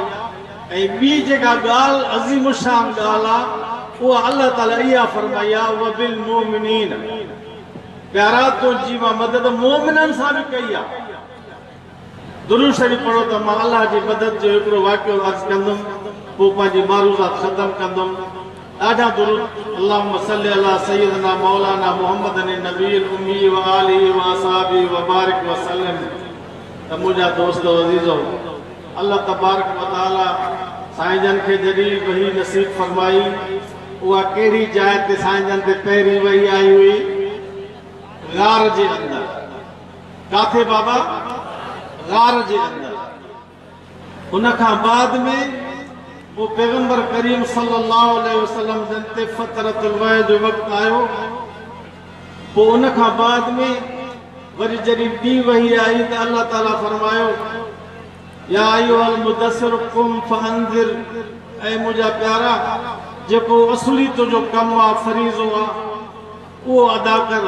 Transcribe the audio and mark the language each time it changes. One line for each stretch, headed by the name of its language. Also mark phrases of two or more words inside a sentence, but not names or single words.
Sindhi: ऐं ॿी जेका ॻाल्हि अज़ीम शान ॻाल्हि आहे, उहा अल्लाह ताला इहा फरमाई आहे,
Arabic: وبالمؤمنين,
Sindhi: प्यारा तुंहिंजी मां मदद मोमिननि सां बि कई आहे। दुरूद शरीफ़ पढ़ो त मां अल्लाह जी मदद जो हिकिड़ो वाक़ियो अर्ज़ु कंदुमि, पोइ पंहिंजी मारूज़ात ख़तमु कंदुमि। ॾाढा दुरूद,
Arabic: اللهم صل على سيدنا ومولانا محمد النبي الأمي وآله وأصحابه وبارك وسلم.
Sindhi: त मुंहिंजा दोस्त अज़ीज़ो,
Arabic: الله تبارك وتعالى
Sindhi: साईं जन खे जॾहिं वही नसीब फरमाई, उहा कहिड़ी जाइ ते साईं जन ते पहिरीं वही आई हुई? गार जे अंदरि। काथे बाबा? गार जे अंदरि। उन खां बाद में वो पैगंबर करीम
Arabic: صلى الله عليه وسلم
Sindhi: जन ते
Arabic: فترة الوحي
Sindhi: जो वक़्तु आयो। पोइ उन खां बाद में वरी जॾहिं ॿी वही आई त अल्लाह ताला फरमायो,
Arabic: يا أيها المدثر قم فأنذر,
Sindhi: ऐं मुंहिंजा प्यारा, जेको असली तुंहिंजो कमु आहे, फरीज़ो आहे, उहो अदा कर।